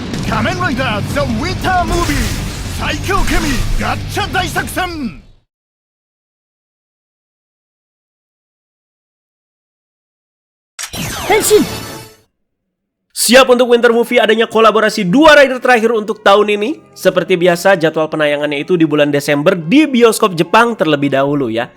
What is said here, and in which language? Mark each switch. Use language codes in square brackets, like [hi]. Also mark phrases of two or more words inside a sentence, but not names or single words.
[id] 仮面ライダーザ・ウィンタームービー最強ケミガッチャ大作戦。 Henshin! Siap untuk Winter Movie adanya kolaborasi dua rider terakhir untuk tahun ini. Seperti biasa jadwal penayangannya itu di bulan Desember di bioskop Jepang terlebih dahulu ya.